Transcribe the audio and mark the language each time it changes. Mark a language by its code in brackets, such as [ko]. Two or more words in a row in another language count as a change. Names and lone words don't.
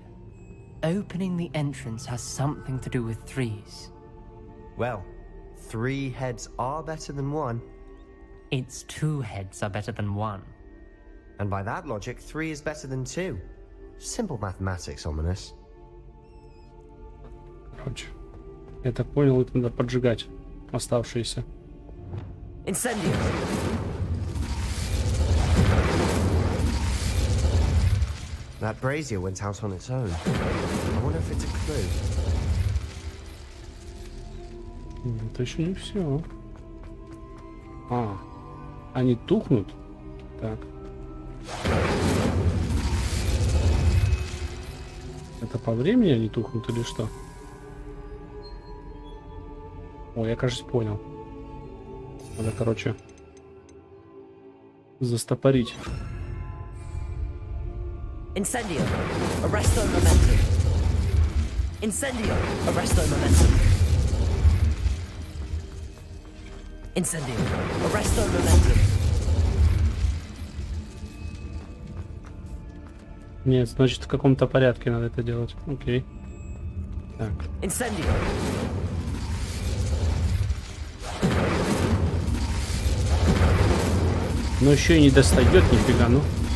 [en] Opening the entrance has something to do with threes. Well, 3 heads are better than 1. It's 2 heads are better than 1. And by that logic, 3 is better than 2. Simple mathematics, ominous. [ru] Короче, я так понял, это надо поджигать оставшиеся. [la] Incendio. [en] That brazier went out on its own. I wonder if it's a clue. [ru] Это еще не все. А, они тухнут? Так. Это по времени они тухнут или что? О, я, кажется, понял. Надо, короче, застопорить. [la] Incendio. Arresto momentum. Incendio. Arresto momentum. Incendio. Arresto momentum. [ru] Нет, значит, в каком-то порядке надо это делать. Окей. Так. [la] Incendio. [ru] Но еще и не достает нифига, ну.